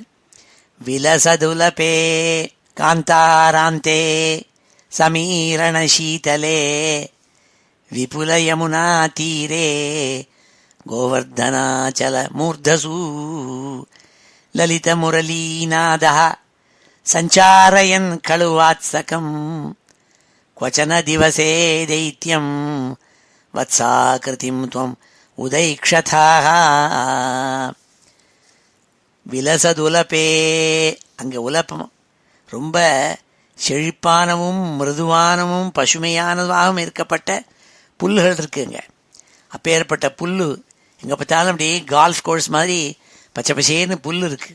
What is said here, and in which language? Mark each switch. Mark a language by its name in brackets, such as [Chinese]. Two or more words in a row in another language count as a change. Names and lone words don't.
[Sanskrit] विलसदुलपे कान्तारान्ते समीरण शीतले विपुल यमुना तीरे गोवर्धनाचल मूर्धसु ललित मुरलीनादा सञ्चारयन् कलुवात्सकम् क्वचन दिवसे दैत्यं वत्साकृतिं त्वम् उदैक्षथाः விலசதுலப்பே. [Tamil] அங்கே உலப்பம் ரொம்ப செழிப்பானவும் மிருதுவானவும் பசுமையானதாகவும் இருக்கப்பட்ட புல்லுகள் இருக்குங்க. அப்பேற்பட்ட புல் எங்கே பார்த்தாலும் அப்படியே கால்ஃப் கோர்ஸ் மாதிரி பச்சை பசேன்னு புல் இருக்குது.